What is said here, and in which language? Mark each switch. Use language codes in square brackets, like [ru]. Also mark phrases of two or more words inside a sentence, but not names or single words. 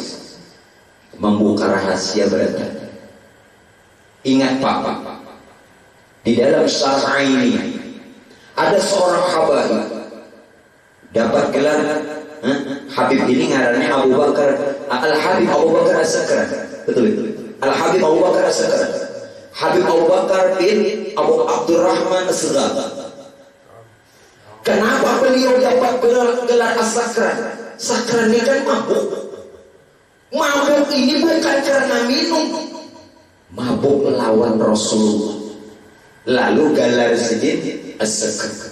[id] Membuka rahasia berarti. Ingat Pak, di dalam syarah ini ada seorang habaib dapat gelar Habib ini ngarannya Abu Bakar Al-Habib Abu Bakar As-Sakran. Betul itu. Al-Habib Abu Bakar As-Sakran. Habib Abu Bakar bin Abu Abdurrahman As-Saghar. Kenapa beliau dapat gelar As-Sakran? Sakran ini kan mabuk. Mabuk ini bukan karena minum. Mabuk melawan Rasulullah. Lalu gelar sedikit As-Sakran.